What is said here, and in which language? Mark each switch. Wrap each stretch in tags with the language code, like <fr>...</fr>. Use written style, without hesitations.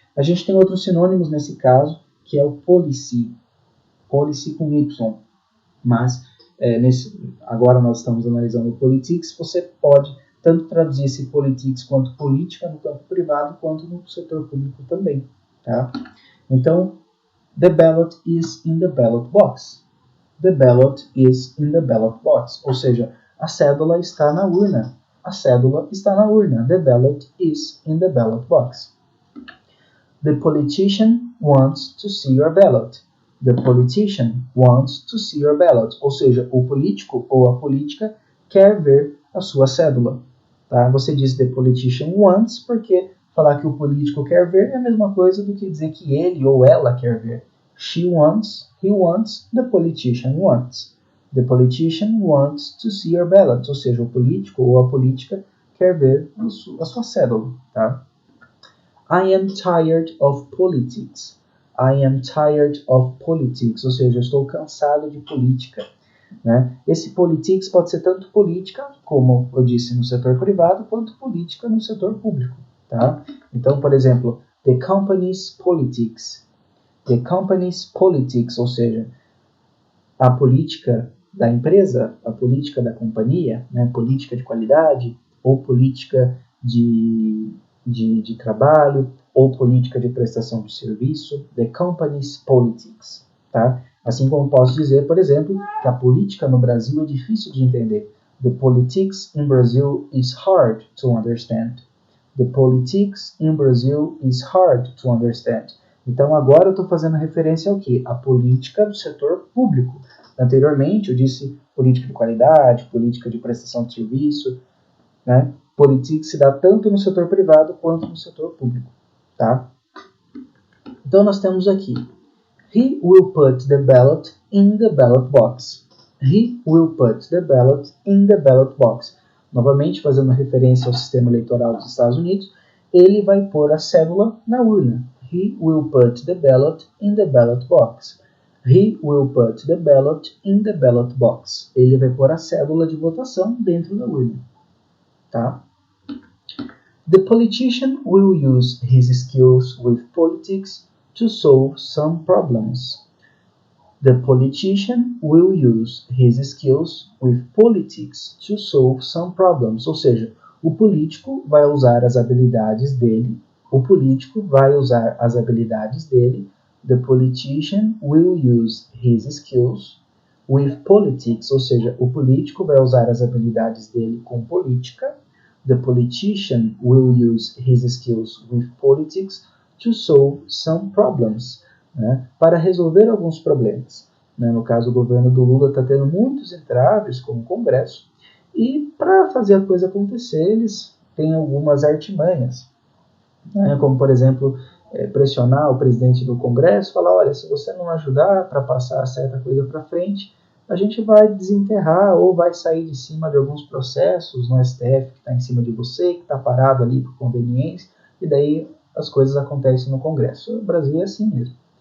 <pt>A gente tem outros sinônimos nesse caso, que é o policy. Policy com Y. Mas agora nós estamos analisando o politics, você pode tanto traduzir esse politics quanto política no campo privado quanto no setor público também. Tá? Então,</pt> <en>the ballot is in the ballot box. The ballot is in the ballot box.</en> <pt>Ou seja, a cédula está na urna. A cédula está na urna.</pt> <en>The ballot is in the ballot box. The politician wants to see your ballot. The politician wants to see your ballot.</en> <pt>Ou seja, o político ou a política quer ver a sua cédula. Tá? Você diz</pt> <en>the politician wants,</en> <pt>porque falar que o político quer ver é a mesma coisa do que dizer que ele ou ela quer ver.</pt> <en>She wants, he wants, the politician wants. The politician wants to see your ballot.</en> <pt>Ou seja, o político ou a política quer ver a sua cédula. Tá?</pt> <en>I am tired of politics. I am tired of politics.</en> <pt>Ou seja, eu estou cansado de política. né? Esse politics pode ser tanto política, como eu disse, no setor privado, quanto política no setor público. Tá? Então, por exemplo,</pt> <en>the company's politics. The company's politics,</en> <pt>ou seja, a política da empresa, a política da companhia, né? Política de qualidade, ou política de trabalho, ou política de prestação de serviço,</pt> <en>the company's politics.</en> <pt>Tá? Assim como posso dizer, por exemplo, que a política no Brasil é difícil de entender.</pt> <en>The politics in Brazil is hard to understand. The politics in Brazil is hard to understand.</en> <pt>Então agora eu estou fazendo referência ao quê? A política do setor público. Anteriormente eu disse política de qualidade, política de prestação de serviço, né? Politics se dá tanto no setor privado quanto no setor público. Tá? Então nós temos aqui:</pt> <en>he will put the ballot in the ballot box. He will put the ballot in the ballot box.</en> <pt>Novamente, fazendo referência ao sistema eleitoral dos Estados Unidos, ele vai pôr a cédula na urna.</pt> <en>He will put the ballot in the ballot box. He will put the ballot in the ballot box.</en> <pt>Ele vai pôr a cédula de votação dentro da urna. Tá?</pt> <en>The politician will use his skills with politics to solve some problems. The politician will use his skills with politics to solve some problems.</en> <pt>Ou seja, o político vai usar as habilidades dele. O político vai usar as habilidades dele.</pt> <en>The politician will use his skills with politics.</en> <pt>Ou seja, o político vai usar as habilidades dele com política.</pt> <en>The politician will use his skills with politics to solve some problems.</en> <pt>Né, para resolver alguns problemas. Né, no caso, o governo do Lula está tendo muitos entraves com o Congresso, e para fazer a coisa acontecer, eles têm algumas artimanhas, né, como, por exemplo, pressionar o presidente do Congresso, falar: olha, se você não ajudar para passar certa coisa para frente, a gente vai desenterrar ou vai sair de cima de alguns processos no STF que está em cima de você, que está parado ali por conveniência, e daí as coisas acontecem no Congresso. O Brasil é assim mesmo.</pt>